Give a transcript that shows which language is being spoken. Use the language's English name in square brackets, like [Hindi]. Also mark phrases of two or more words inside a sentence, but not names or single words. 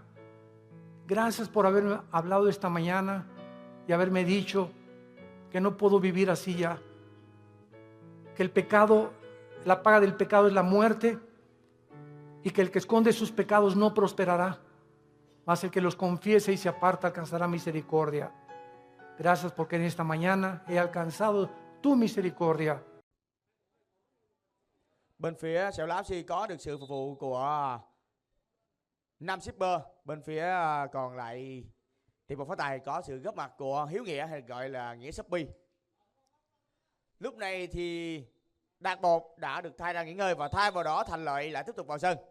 [Spanish] Gracias por haberme hablado esta mañana y haberme dicho que no puedo vivir así ya, que el pecado, la paga del pecado es la muerte y que el que esconde sus pecados no prosperará. mas el que los confiese y se aparta alcanzará misericordia. Gracias porque en esta mañana he alcanzado tu misericordia. [Vietnamese] Bên phía Sẹo Lá FC có được sự phục vụ của 5 shipper. Bên phía còn lại thì một phát tài có sự góp mặt của Hiếu Nghĩa, hay gọi là Nghĩa Shopee. Lúc này thì Đạt Bột đã được thay ra nghỉ ngơi và thay vào đó Thành Lợi lại tiếp tục vào sân.